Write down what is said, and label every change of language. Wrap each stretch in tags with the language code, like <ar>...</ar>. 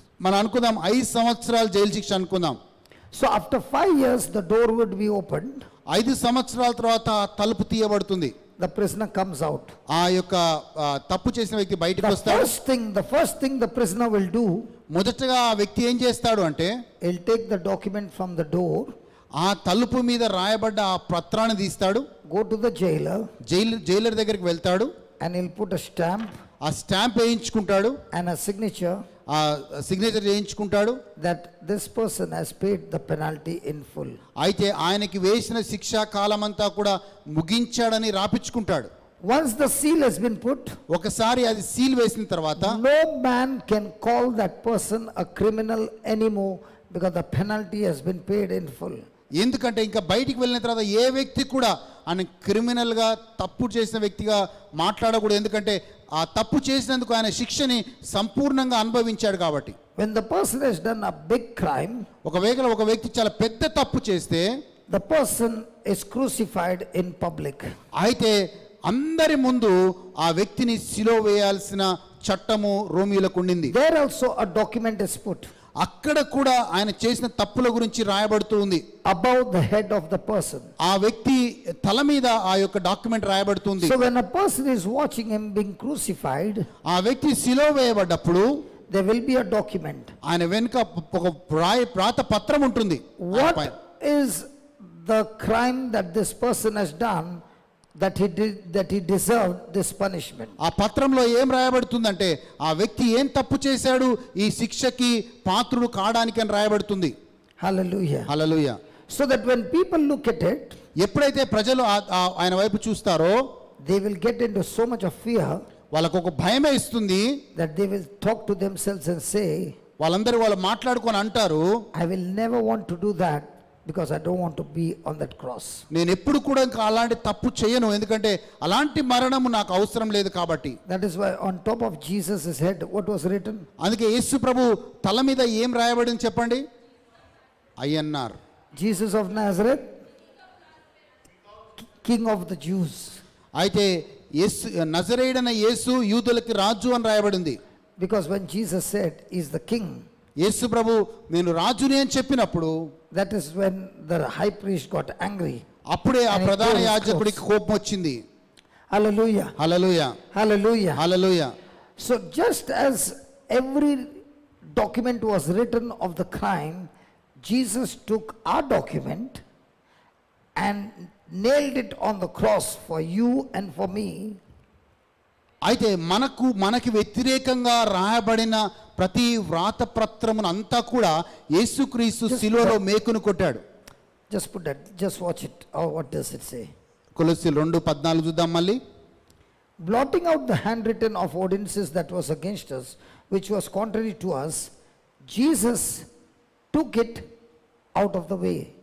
<te>మనం అనుకుందాం 5 సంవత్సరాలు జైలు శిక్ష అనుకుందాం.</te> <en>So after 5 years the door would be opened,</en> <te>5 సంవత్సరాల తర్వాత తలుపు తీయబడుతుంది.</te> <en>the prisoner comes out.</en> <te>ఆ యొక్క తప్పు చేసిన వ్యక్తి బయటకు</te> <en>The</en> <te>వస్తాడు.</te> <en>first thing the prisoner will do,</en> <te>మొదటగా ఆ వ్యక్తి ఏం చేస్తాడు అంటే,</te> <en>he'll take the document from the door,</en> <te>ఆ తలుపు మీద రాయబడ్డ ఆ పత్రాన్ని తీస్తాడు,</te> <en>go to the jailer,</en> <te>Jailer దగ్గరికి వెళ్తాడు,</te> <en>and he'll put a stamp</en> <te>ఆ స్టాంప్ వేయించుకుంటాడు,</te> <en>and a signature</en> <te>ఆ signature చేయించుకుంటాడు,</te> <en>that this person has paid the penalty in full.</en> <te>అయితే ఆయనకి వేసిన శిక్షా కాలమంతా కూడా ముగించాడని రాపించుకుంటాడు.</te> <en>Once the seal has been put,</en> <te>ఒకసారి అది సీల్ వేసిన తర్వాత</te> <en>no man can call that person a criminal anymore, because the penalty has been paid in full.</en> <te>ఎందుకంటే ఇంకా బయటికి వెళ్ళిన తర్వాత ఏ వ్యక్తి కూడా ఆయన క్రిమినల్గా తప్పు చేసిన వ్యక్తిగా మాట్లాడకూడదు. ఎందుకంటే ఆ తప్పు చేసినందుకు ఆయన శిక్షని సంపూర్ణంగా అనుభవించాడు కాబట్టి.</te> <en>When the person has done a big crime,</en> <te>ఒకవేళ ఒక వ్యక్తి చాలా పెద్ద తప్పు చేస్తే</te> <en>the person is crucified in public.</en> <te>అయితే అందరి ముందు ఆ వ్యక్తిని సిలువ వేయాల్సిన చట్టము రోమీయులకు ఉండింది.</te> <en>There also a document is put</en> <te>అక్కడ కూడా ఆయన చేసిన తప్పుల గురించి రాయబడుతూ ఉంది.</te> <en>above the head of the person.</en> <te>ఆ వ్యక్తి తల మీద ఆ యొక్క document రాయబడుతుంది.</te> <en>So when a person is watching him being crucified,</en> <te>ఆ వ్యక్తి సిలువ వేయబడ్డప్పుడు</te> <en>there will be a document.</en> <te>ఆయన వెనుక ఒక ప్రాత పత్రం ఉంటుంది.</te> <en>What is the crime that this person has done that he deserved this punishment?</en> <te>ఆ పత్రంలో ఏం రాయబడుతుందంటే ఆ వ్యక్తి ఏం తప్పు చేశాడు ఈ శిక్షకి పాత్రుడు కాడానికి అని రాయబడుతుంది.</te> <en>Hallelujah.</en> <te>Hallelujah.</te> <en>So that when people look at it,</en> <te>ఎప్పుడైతే ప్రజలు ఆయన వైపు చూస్తారో</te> <en>they will get into so much of fear</en> <te>వాళ్ళకు ఒక భయమే ఇస్తుంది.</te> <en>that they will talk to themselves and say,</en> <te>వాళ్ళు మాట్లాడుకొని అంటారు,</te> <en>I will never want to do that because I don't want to be on that cross.</en> <te>నేను ఎప్పుడు కూడా ఇంకా అలాంటి తప్పు చేయను, ఎందుకంటే అలాంటి మరణము నాకు అవసరం లేదు కాబట్టి.</te> <en>That is why on top of Jesus' head, what was written?</en> <te>అందుకే యేసు ప్రభు తల మీద ఏం రాయబడింది చెప్పండి?</te> <en>INR, Jesus of Nazareth, King of the Jews.</en> <te>అయితే యేసు నజరేయుడైన యేసు యూదులకి రాజు అని రాయబడింది.</te> <en>Because when Jesus said he's the king,</en> <te>యేసు ప్రభు నేను రాజుని అని చెప్పినప్పుడు</te> <en>that is when the high priest got angry.</en> <te>అప్పుడే ఆ ప్రధాన యాజకుడికి కోపం వచ్చింది.</te> <en>Hallelujah.</en> <te>Hallelujah.</te> <en>Hallelujah.</en> <te>Hallelujah.</te> <en>So just as every document was written of the crime, Jesus took our document and nailed it on the cross for you and for me.</en> <te>అయితే మనకి వ్యతిరేకంగా రాయబడిన ప్రతి వ్రాతపత్రమును అంతా కూడా యేసుక్రీస్తు శిలువలో మేకును కొట్టాడు.</te> <en>Just put that, just watch it. Oh, what does it say?</en> <te>కొలొస్సీలు 2:14 చూద్దాం మళ్ళీ.</te> <en>Blotting out the handwritten of ordinances that was against us, which was contrary to us, Jesus took it out of the way.</en>